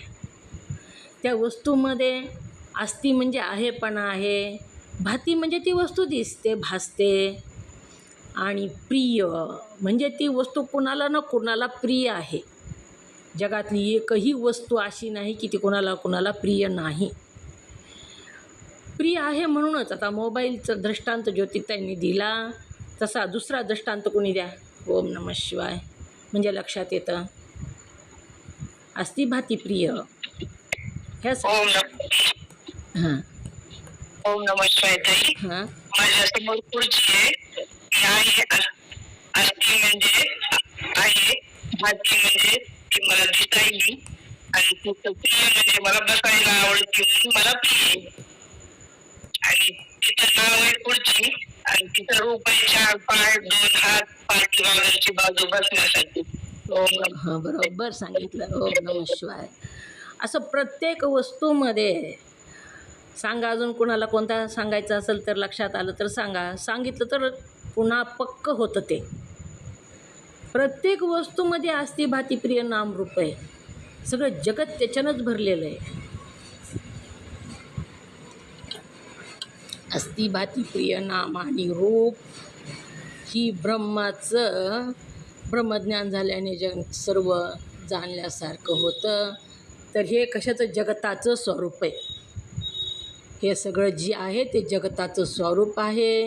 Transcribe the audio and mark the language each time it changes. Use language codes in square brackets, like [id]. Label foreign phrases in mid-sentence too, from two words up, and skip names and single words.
[mr] त्या वस्तूमध्ये अस्ति म्हणजे आहेपणा आहे, भाती म्हणजे ती वस्तू दिसते, भासते, आणि प्रिय म्हणजे ती वस्तू कुणाला ना कुणाला प्रिय आहे. जगातली एकही वस्तू अशी नाही की ती कुणाला प्रिय नाही. प्रिय आहे म्हणूनच आता मोबाईलचा दृष्टांत ज्योतिताईंनी दिला, तसा दुसरा दृष्टांत कोणी द्या. [sa] ओम नमः शिवाय [mr] म्हणजे लक्षात येतं. [sa] अस्ति भाती प्रिय [mr] ह्या [sa] ओम नमः. हां ओम नमः शिवाय ताई. हां [mr] माझ्यासमोर खुर्ची आहे. ती आहे. अस्ति म्हणजे आहे, भाती म्हणजे ती मला दिसता येईल आणि तिचं प्रिय म्हणजे मला बसायला आवडते म्हणून मला प्रिय. आणि तिचं नाव आहे खुर्ची आणि तिचं रूप आहे 4 पाय 2 हात, पाठीमागची बाजू बसण्यासाठी. हां बरोबर सांगितलं. [sa] ओम नमः शिवाय. [mr] असं प्रत्येक वस्तूमध्ये सांगा. अजून कोणाला कोणता सांगायचं असेल तर लक्षात आलं तर सांगा. सांगितलं तर पुन्हा पक्क होतं ते. प्रत्येक वस्तूमध्ये [sa] अस्ति भाती प्रिय [mr] नामरूप आहे. सगळं जगत त्याच्यानंच भरलेलं आहे. [sa] अस्ति भाती प्रिय [mr] नाम आणि रूप ही ब्रह्माचं ब्रह्मज्ञान झाल्याने जग सर्व जाणल्यासारखं होतं. तर हे कशाचं जगताचं स्वरूप आहे. हे सगळं जे आहे ते जगताचं स्वरूप आहे.